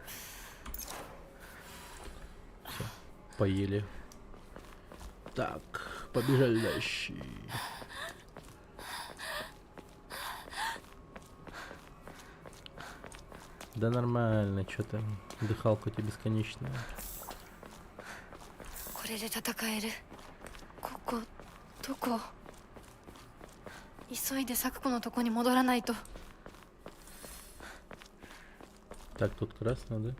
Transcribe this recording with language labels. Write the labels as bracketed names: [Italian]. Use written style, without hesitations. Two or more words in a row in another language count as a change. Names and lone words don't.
[Russian] Все, поели. Так, побежали дальше. Да нормально, что ты, дыхалка у тебя бесконечная. [Japanese] これで戦える。ここどこ？急いで咲子のとこに戻らないと。 [Russian] Так, тут красно, да?